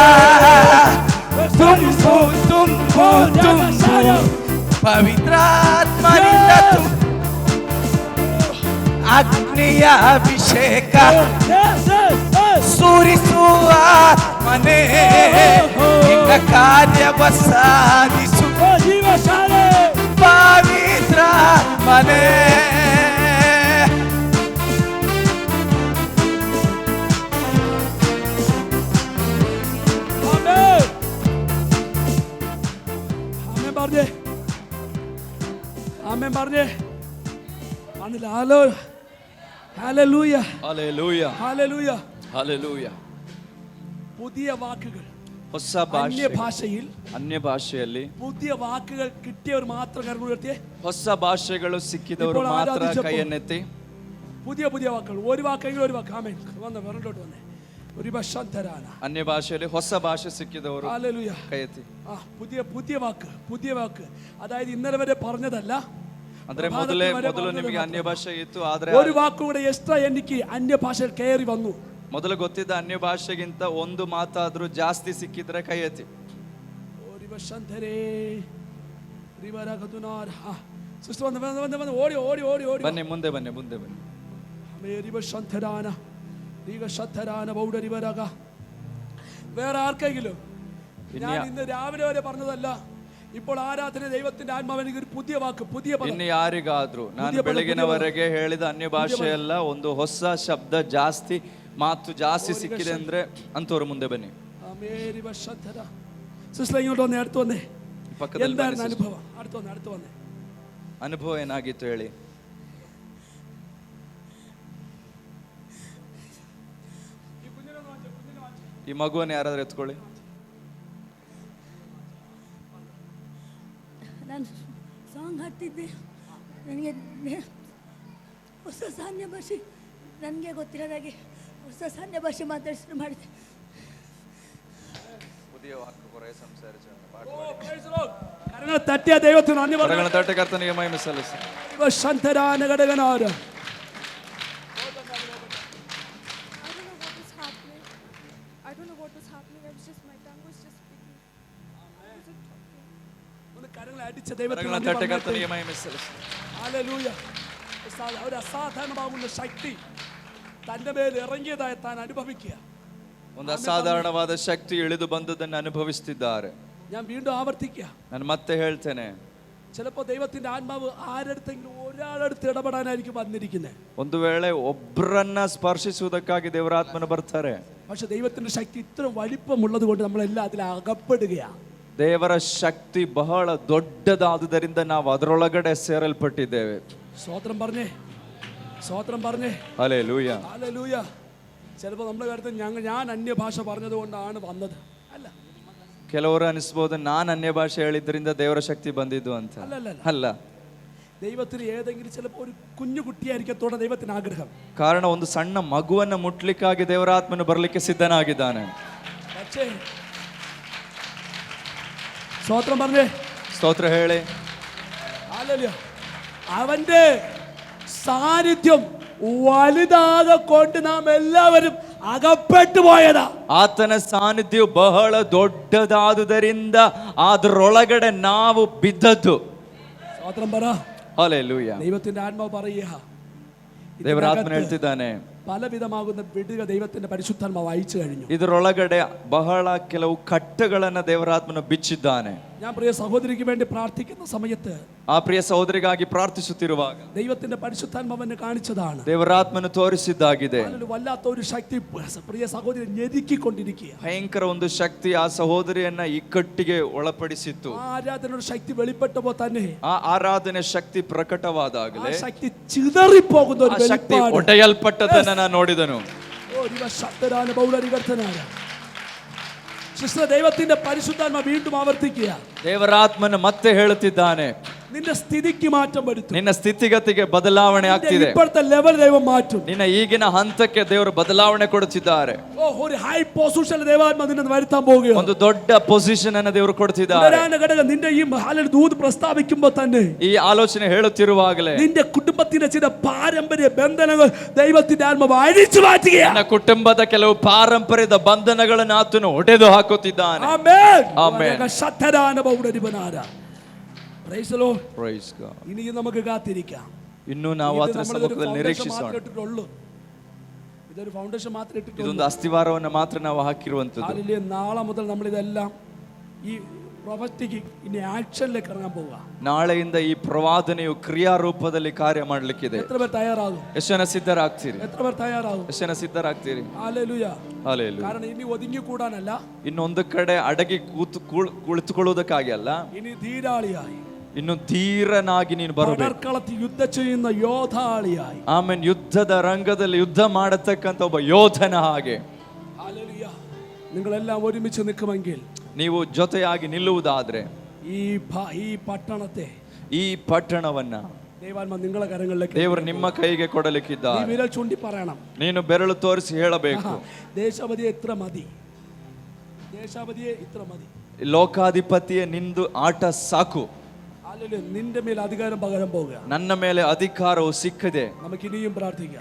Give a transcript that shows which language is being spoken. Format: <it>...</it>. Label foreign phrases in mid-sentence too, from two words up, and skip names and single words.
<kn>ತುಂಬು ತುಂಬು ತುಂಬು ಪವಿತ್ರಾತ್ಮನಿಂದ ತುಂಬು ಅಗ್ನಿಯ ಅಭಿಷೇಕ ಸುರಿಸು ಆತ್ಮನೇ ನಿನ್ನ ಕಾರ್ಯವ ಸಾಧಿಸು ಪವಿತ್ರಾತ್ಮನೇ</kn> <ml>ആമേൻ പറഞ്ഞേ ആണല്ലോ ഹലോ ഹല്ലേലൂയ</ml> <kn>ಹಲ್ಲೆಲೂಯಾ</kn> <ml>ഹല്ലേലൂയ</ml> <kn>ಹಲ್ಲೆಲೂಯಾ</kn> <ml>പുതിയ വാക്കുകൾ</ml> <kn>ಹೊಸ</kn> <ml>അന്യ</ml> <kn>ಭಾಷೆ</kn> <ml>ഭാഷയിൽ</ml> <kn>ಅನ್ಯ ಭಾಷೆಯಲ್ಲಿ</kn> <ml>പുതിയ വാക്കുകൾ കിട്ടിയവർ മാത്രം കരങ്ങൾ ഉയർത്തിയേ</ml> <kn>ಹೊಸ ಭಾಷೆಗಳು ಸಿಕ್ಕಿದವರು</kn> <ml>ഇപ്പോൾ</ml> <kn>ಮಾತ್ರ</kn> <ml>ആരാധിച്ചപ്പോൾ</ml> <kn>ಕೈಯನ್ನೆತ್ತಿ</kn> <ml>പുതിയ പുതിയ വാക്കുകൾ ഒരു വാക്കെങ്കിലും ഒരു വാക്ക് ആമേൻ വന്ന് വരണ്ടോട്ട് വന്നേ ഒരു ഭക്ഷന്തരാന</ml> <kn>ಅನ್ಯ ಭಾಷೆಯಲ್ಲಿ ಹೊಸ ഭാഷೆ ಸಿಕ್ಕಿದವರು</kn> <ml>ഹല്ലേലൂയ</ml> <kn>ಕೈ ಎತ್ತಿ</kn> <ml>പുതിയ വാക്ക് അതായത് ഇന്നലെ വരെ പറഞ്ഞതല്ല</ml> <kn>ಅಂದ್ರೆ ಮೊದಲು ನಿಮಗೆ ಅನ್ಯ ಭಾಷೆ ಇತ್ತು ಆದ್ರೆ</kn> <ml>ഒരു വാക്കും കൂടെ എക്സ്ട്രാ എനിക്ക് അന്യ ഭാഷയിൽ കയറി വന്നു</ml> <kn>ಮೊದಲು ಗೊತ್ತಿದ್ದ ಅನ್ಯ ಭಾಷೆಗಿಂತ ಒಂದು ಮಾತಾದ್ರೂ ಜಾಸ್ತಿ ಸಿಕ್ಕಿದ್ರೆ ಕೈ ಎತ್ತಿ</kn> <ml>ഒരു ഭക്ഷന്തരേ റിവരകതുനാർ സിസ്റ്റർ വന്ന് ഓടി ഓടി ഓടി ഓടി</ml> <kn>ಬನ್ನಿ ಮುಂದೆ ಬನ್ನಿ ಮುಂದೆ ಬನ್ನಿ മേരി ഭക്ഷന്തരാന ശതരാന ബൗഡരിവരക</kn> <ml>വേറെ ആർക്കെങ്കിലും ഞാൻ ഇന്ന് രാവിലെ വരെ പറഞ്ഞതല്ല ഇപ്പോൾ ആരാധന ദൈവത്തിന്റെ ആത്മാവിന് ഒരു പുതിയ വാക്ക് പുതിയ പദം</ml> <kn>ಇನ್ನು ಯಾರಿಗಾದ್ರೂ ನಾನು ಬೆಳಗಿನವರೆಗೆ ಹೇಳಿದ ಅನ್ಯ ಭಾಷೆ ಎಲ್ಲ ಒಂದು ಹೊಸ ಶಬ್ದ ಜಾಸ್ತಿ ಮಾತು ಜಾಸ್ತಿ ಸಿಕ್ಕಿದೆ ಅಂದ್ರೆ ಅಂತವ್ರು ಮುಂದೆ ಬನ್ನಿ മേരി ഭക്ഷന്തര</kn> <ml>സിസ്റ്റർ ഇങ്ങോട്ട് വന്നേ അടുത്ത് വന്നേ</ml> <kn>ಪಕ್ಕದಲ್ಲಿ</kn> <ml>എന്തായിരുന്നു</ml> <kn>ಬನ್ನಿ</kn> <ml>അനുഭവം അടുത്ത് വന്നേ</ml> <kn>ಅನುಭವ ಏನಾಗಿತ್ತು ಹೇಳಿ ಈ ಮಗುವನ್ನು ಯಾರಾದ್ರೂ ಎತ್ಕೊಳ್ಳಿ ನಾನು ಸಾಂಗ್ ಹಾಡ್ತಿದ್ದೆ ನನಗೆ ಹೊಸ ಸಾನ್ಯ ಭಾಷೆ ನನಗೆ ಗೊತ್ತಿರೋದಾಗಿ ಹೊಸ ಸಣ್ಣ ಭಾಷೆ ಮಾತಾಡಿಸಿ ಮಾಡಿದೆ.</kn> <ml>പുതിയ വാക്ക് കുറെ സംസാരിച്ചു. കരങ്ങൾ തട്ടിയ ദൈവത്തിന് നന്ദി പറഞ്ഞു. കരങ്ങൾ തട്ടി കർത്തനിಗೆ മഹിമೆ ಸಲ್ಲಿಸಿ. ശന്തരാന ഘടകനാര</ml> <en>I don't know what was happening. I was just, my tongue was just speaking. I wasn't talking.</en> <ml>ഒന്ന് കരങ്ങളെ അടിച്ച ദൈവത്തിന് കരങ്ങൾ നന്ദി തട്ടി പറഞ്ഞു. കർത്തനിಗೆ മഹിമೆ സಲ್ಲಿಸಿ. ഹല്ലേലൂയ. ഒരു അസാധാരണമാകുന്ന ശക്തി തന്റെ മേൽ ഇറങ്ങിയതായി താൻ അനുഭവിക്കുക.</ml> <kn>ಒಂದು ಅಸಾಧಾರಣವಾದ ಶಕ್ತಿ ಇಳಿದು ಬಂದದನ್ನು ಅನುಭವಿಸುತ್ತಿದ್ದಾರೆ.</kn> <ml>ഞാൻ വീണ്ടും ആവർത്തിക്കുക.</ml> <kn>ನಾನು ಮತ್ತೆ ಹೇಳ್ತೇನೆ,</kn> <ml>ചിലപ്പോൾ ദൈവത്തിന്റെ ആത്മാവ് ആരെടുത്തെങ്കിലും ഒരാളെടുത്ത് ഇടപെടാനായിരിക്കും വന്നിരിക്കുന്നത്.</ml> <kn>ಒಂದು ವೇಳೆ ಒಬ್ಬರನ್ನ ಸ್ಪರ್ಶಿಸುವುದಕ್ಕಾಗಿ ದೇವರಾತ್ಮನ ಬರ್ತಾರೆ.</kn> <ml>പക്ഷെ ദൈവത്തിന്റെ ശക്തി ഇത്ര വലിപ്പമുള്ളത് കൊണ്ട് നമ്മളെല്ലാം അതിൽ അകപ്പെടുകയാണ്.</ml> <kn>ದೇವರ ಶಕ್ತಿ ಬಹಳ ದೊಡ್ಡದಾದುದರಿಂದ ನಾವು ಅದರೊಳಗಡೆ ಸೇರಲ್ಪಟ್ಟಿದ್ದೇವೆ.</kn> <ml>സ്തോത്രം പറഞ്ഞേ, സ്തോത്രം പറഞ്ഞേ. ഹല്ലേലൂയ. ഹല്ലേലൂയ. ചിലപ്പോൾ നമ്മുടെ കാര്യത്തിൽ ഞാൻ അന്യഭാഷ പറഞ്ഞത് കൊണ്ടാണ് വന്നത്. അല്ല,</ml> <kn>ಕೆಲವರು ಅನಿಸ್ಬೋದು ನಾನು ಅನ್ಯ ಭಾಷೆ ಹೇಳಿದ್ರಿಂದ ದೇವರ ಶಕ್ತಿ ಬಂದಿದ್ದು ಅಂತ. ಅಲ್ಲ,</kn> <ml>ദൈവത്തിന് ഏതെങ്കിലും ചിലപ്പോൾ ഒരു കുഞ്ഞു കുട്ടിയായിരിക്കത്തോടെ ദൈവത്തിന് ആഗ്രഹം.</ml> <kn>ಕಾರಣ ಒಂದು ಸಣ್ಣ ಮಗುವನ್ನ ಮುಟ್ಲಿಕ್ಕಾಗಿ ದೇವರಾತ್ಮನು ಬರಲಿಕ್ಕೆ ಸಿದ್ಧನಾಗಿದ್ದಾನೆ.</kn> <ml>പക്ഷേ സ്തോത്രം പറഞ്ഞേ,</ml> <kn>ಸ್ತೋತ್ರ ಹೇಳಿ.</kn> <ml>ഹല്ലേലൂയ. അവന്റെ സാന്നിധ്യം വലുതാകെ കൊണ്ട് നാം എല്ലാവരും അകപ്പെട്ടു പോയതാ.</ml> <kn>ಆತನ ಸಾನ್ನಿಧ್ಯವು ಬಹಳ ದೊಡ್ಡದಾದುದರಿಂದ ಅದರೊಳಗಡೆ ನಾವು ಬಿದ್ದದ್ದು.</kn> <ml>സ്തോത്രം പറ.</ml> <kn>ಹಲ್ಲೆಲೂಯ.</kn> <ml>ദൈവത്തിന്റെ ആത്മാവ് പറയുക,</ml> <kn>ದೇವರಾತ್ಮನು ಹೇಳ್ತಿದ್ದಾನೆ,</kn> <ml>പലവിധമാകുന്ന വിടുക ദൈവത്തിന്റെ പരിശുദ്ധാത്മാവ് അയച്ചു കഴിഞ്ഞു.</ml> <kn>ಇದರೊಳಗಡೆ ಬಹಳ ಕೆಲವು ಕಟ್ಟುಗಳನ್ನ ದೇವರಾತ್ಮನು ಬಿಚ್ಚಿದ್ದಾನೆ.</kn> <ml>ഞാൻ പ്രിയ സഹോദരിക്ക് വേണ്ടി പ്രാർത്ഥിക്കുന്ന സമയത്ത്</ml> <kn>ಆ ಪ್ರಿಯ ಸಹೋದರಿಗಾಗಿ ಪ್ರಾರ್ಥಿಸುತ್ತಿರುವಾಗ</kn> <ml>ദൈവത്തിന്റെ പരിശുദ്ധാത്മാവനെ കാണിച്ചതാണ്.</ml> <kn>ದೇವರಾತ್ಮನು ತೋರಿಸಿದ್ದಾಗಿದೆ.</kn> <ml>അതിൽ വല്ലാത്ത ഒരു ശക്തി പ്രിയ സഹോദരി ഞെരുക്കിക്കൊണ്ടിരിക്കുക.</ml> <kn>ಭಯಂಕರ ಒಂದು ಶಕ್ತಿ ಆ ಸಹೋದರಿಯನ್ನ ಇಕ್ಕಟ್ಟಿಗೆ ಒಳಪಡಿಸಿತ್ತು.</kn> <ml>ആ ആരാധനയുടെ ശക്തി വെളിപ്പെട്ടപ്പോൾ തന്നെ</ml> <kn>ಆ ಆರಾಧನೆ ಶಕ್ತಿ ಪ್ರಕಟವಾದಾಗಲೇ</kn> <ml>ആ ശക്തി ചിതറിപ്പോകുന്ന ഒരു</ml> <kn>ಆ ಶಕ್ತಿ</kn> <ml>വെളിപ്പാട്.</ml> <kn>ಒಡೆಯಲ್ಪಟ್ಟದನ್ನ ನಾನು ನೋಡಿದನು.</kn> <ml>സിസ്റ്റർ, ദൈവത്തിന്റെ പരിശുദ്ധാത്മ വീണ്ടും ആവർത്തിക്കുക.</ml> <kn>ದೇವರಾತ್ಮನು ಮತ್ತೆ ಹೇಳುತ್ತಿದ್ದಾನೆ,</kn> <ml>നിന്റെ സ്ഥിതിക്ക് മാറ്റം വരുത്തും.</ml> <kn>ನಿನ್ನ ಸ್ಥಿತಿಗತಿಗೆ ಬದಲಾವಣೆ ಆಗ್ತಿದೆ.</kn> <ml>ഇപ്പോഴത്തെ ലെവൽ ദൈവം മാറ്റും.</ml> <kn>ನಿನ್ನ ಈಗಿನ ಹಂತಕ್ಕೆ ದೇವರು ಬದಲಾವಣೆ ಕೊಡುತ್ತಿದ್ದಾರೆ.</kn> <ml>ഒരു</ml> <en>high position</en> <ml>ദൈവാത്മ നിന്നെ വരുത്താൻ പോവുകയാണ്.</ml> <kn>ಒಂದು ದೊಡ್ಡ ಪೊಸಿಷನ್ ಅನ್ನು ದೇವರು ಕೊಡುತ್ತಿದ್ದಾರೆ.</kn> <ml>നിന്റെ ഈ ഹാലൽ ദൂത് പ്രസ്താവിക്കുമ്പോൾ തന്നെ,</ml> <kn>ಈ ಆಲೋಚನೆ ಹೇಳುತ್ತಿರುವಾಗಲೇ</kn> <ml>നിന്റെ കുടുംബത്തിന്റെ ചില പാരമ്പര്യ ബന്ധനങ്ങൾ ദൈവത്തിന്റെ ആത്മാവ് അഴിച്ചു മാറ്റുകയാണ്.</ml> <kn>ನನ್ನ ಕುಟುಂಬದ ಕೆಲವು ಪಾರಂಪರ್ಯದ ಬಂಧನಗಳನ್ನು ಆತನು ಒಡೆದು ಹಾಕುತ್ತಿದ್ದಾನೆ.</kn> <ml>ആമേൻ. ആമേൻ. ശതരാന ബൗഡരിബനാര.</ml> <en>Praise the Lord. Praise God.</en> <ml>ഇനിയും നമുക്ക് കാത്തിരിക്കാം.</ml> <kn>ಇನ್ನು ನಾವು ಆತನ ಸಮ್ಮುಖದಲ್ಲಿ ನಿರೀಕ್ಷಿಸೋಣ.</kn> <ml>ഇതൊരു ഫൗണ്ടേഷൻ മാത്രമേ ഇട്ടിട്ടുള്ളൂ.</ml> <kn>ಇದೊಂದು ಅಸ್ತಿವಾರವನ್ನು ಮಾತ್ರ ನಾವು ಹಾಕಿರುವಂತದ್ದು.</kn> <ml>ഹല്ലേലൂയ. നാളെ മുതൽ നമ്മൾ ഇതെല്ലാം ഈ പ്രൊഫറ്റിക്ക് ഇനി ആക്ഷനിലേക്ക് ഇറങ്ങാൻ പോവുക.</ml> <kn>ನಾಳೆಯಿಂದ ಈ ಪ್ರವಾದನೆಯು ಕ್ರಿಯಾರೂಪದಲ್ಲಿ ಕಾರ್ಯ ಮಾಡಲಿಕ್ಕಿದೆ.</kn> <ml>എത്ര പേർ തയ്യാറാകും?</ml> <kn>ಎಷ್ಟು ಜನ ಸಿದ್ಧರಾಗ್ತೀರಿ?</kn> <ml>എത്ര പേർ തയ്യാറാകും?</ml> <kn>ಎಷ್ಟು ಜನ ಸಿದ್ಧರಾಗ್ತೀರಿ?</kn> <ml>ഹല്ലേലൂയ.</ml> <kn>ಹಲ್ಲೆಲೂಯಾ.</kn> <ml>കാരണം ഇനി ഒതുങ്ങി കൂടാനല്ല,</ml> <kn>ಇನ್ನೊಂದು ಕಡೆ ಅಡಗಿ ಕುಳಿತುಕೊಳ್ಳುವುದಕ್ಕಾಗಿ ಅಲ್ಲ,</kn> <ml>ഇനി ധീരാളിയായി,</ml> <kn>ಇನ್ನು ಧೀರನಾಗಿ ನೀನು ಬರಬೇಕು.</kn> <ml>പടർക്കളത്തിൽ യുദ്ധം ചെയ്യുന്ന യോദ്ധാളിയായി,</ml> <kn>ಆಮೇಲೆ ಯುದ್ಧದ ರಂಗದಲ್ಲಿ ಯುದ್ಧ ಮಾಡತಕ್ಕಂತ ಒಬ್ಬ ಯೋಧನ ಹಾಗೆ.</kn> <ml>ഹല്ലേലൂയ. നിങ്ങളെല്ലാം ഒരുമിച്ച് നിൽക്കുമെങ്കിൽ,</ml> <kn>ನೀವು ಜೊತೆಯಾಗಿ ನಿಲ್ಲುವುದಾದ್ರೆ,</kn> <ml>ഈ പട്ടണത്തെ,</ml> <kn>ಈ ಪಟ್ಟಣವನ್ನ</kn> <ml>ദൈവാത്മാ നിങ്ങളെ കരങ്ങളിലേക്ക്</ml> <kn>ದೇವರು ನಿಮ್ಮ ಕೈಗೆ</kn> <ml>നീ</ml> <kn>ಕೊಡಲಿಕ್ಕಿದ್ದಾರೆ.</kn> <ml>വിരൽ ചൂണ്ടി പറയണം,</ml> <kn>ನೀನು ಬೆರಳು ತೋರಿಸಿ ಹೇಳಬೇಕು,</kn> <ml>ദേശാപതിയെ ഇത്ര മതി, ദേശാപതിയെ ഇത്ര മതി,</ml> <kn>ಲೋಕಾಧಿಪತಿಯೇ ನಿಂದು ಆಟ ಸಾಕು,</kn> <ml>ഹല്ലേലൂയ. നിന്റെ മേൽ അധികാരം പകരം പോകുക.</ml> <kn>ನನ್ನ ಮೇಲೆ ಅಧಿಕಾರವು ಸಿಕ್ಕಿದೆ.</kn> <ml>നമുക്ക് ഇനിയും പ്രാർത്ഥിക്കാം.</ml>